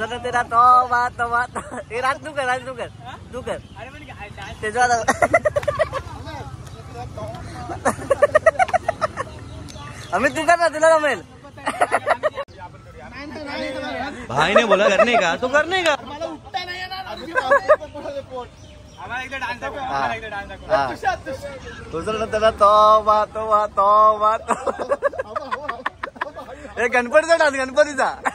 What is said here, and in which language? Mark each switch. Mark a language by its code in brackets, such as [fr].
[hi] तेरा तू कर अमित तू कर ना, [mr] तुला जमेल। [hi] भाई ने बोला करने का तो करने का। [mr] दुसरं त्याला तोबा तोबा तोबा हे गणपतीचा डान्स गणपतीचा.